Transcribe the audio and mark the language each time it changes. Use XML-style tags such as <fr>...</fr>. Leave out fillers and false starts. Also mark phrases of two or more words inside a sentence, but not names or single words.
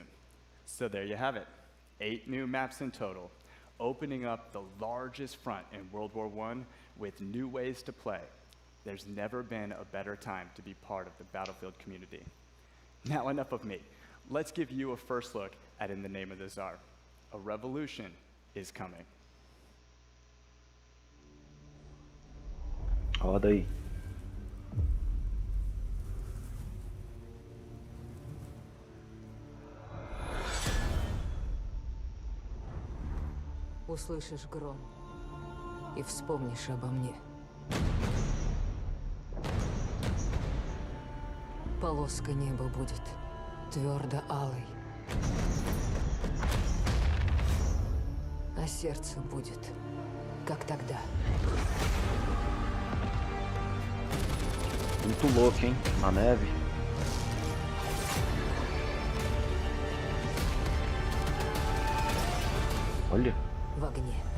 <en>So there you have it, 8 new maps in total, opening up the largest front in World War I with new ways to play. There's never been a better time to be part of the Battlefield community. Now enough of me. Let's give you a first look at In the Name of the Tsar. A revolution is coming.</en> <pt>Roda aí.</pt> <ru>Услышишь гром и вспомнишь обо мне. Полоска неба будет твердо алой, а сердце будет, как тогда.</ru> <pt>Muito louco, hein? Na neve. Olha.</pt> <ru>В огне.</ru>